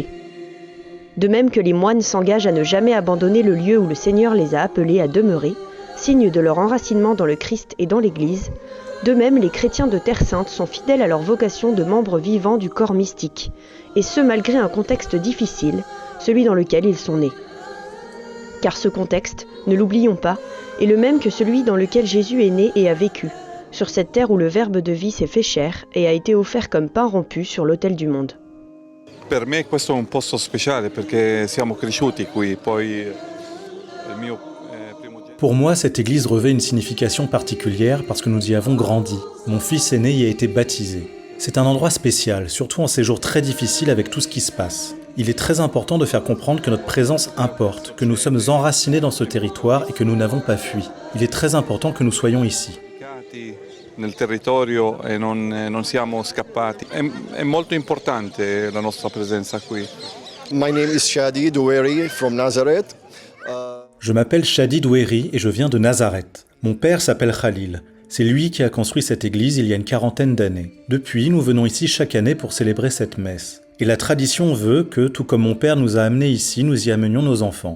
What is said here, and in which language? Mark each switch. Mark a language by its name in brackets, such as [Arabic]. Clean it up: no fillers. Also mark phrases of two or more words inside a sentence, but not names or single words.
[French] De même que les moines s'engagent à ne jamais abandonner le lieu où le Seigneur les a appelés à demeurer, signe de leur enracinement dans le Christ et dans l'Église, de même les chrétiens de Terre Sainte sont fidèles à leur vocation de membres vivants du corps mystique, et ce malgré un contexte difficile, celui dans lequel ils sont nés. Car ce contexte, ne l'oublions pas, est le même que celui dans lequel Jésus est né et a vécu, sur cette terre où le Verbe de vie s'est fait chair et a été offert comme pain rompu sur l'autel du monde. [Italian] Per me questo è un posto speciale perché siamo cresciuti qui, poi il mio [French] Pour moi, cette église revêt une signification particulière parce que nous y avons grandi. Mon fils aîné y a été baptisé. C'est un endroit spécial, surtout en ces jours très difficiles avec tout ce qui se passe. Il est très important de faire comprendre que notre présence importe, que nous sommes enracinés dans ce territoire et que nous n'avons pas fui. Il est très important que nous soyons ici. [Italian] nel territorio e non siamo scappati. È molto importante la nostra presenza qui. [English] My name is Shadi Doueri from Nazareth. [French] Je m'appelle Shadi Doueri et je viens de Nazareth. Mon père s'appelle Khalil. C'est lui qui a construit cette église il y a une quarantaine d'années. Depuis, nous venons ici chaque année pour célébrer cette messe. Et la tradition veut que, tout comme mon père nous a amenés ici, nous y amenions nos enfants.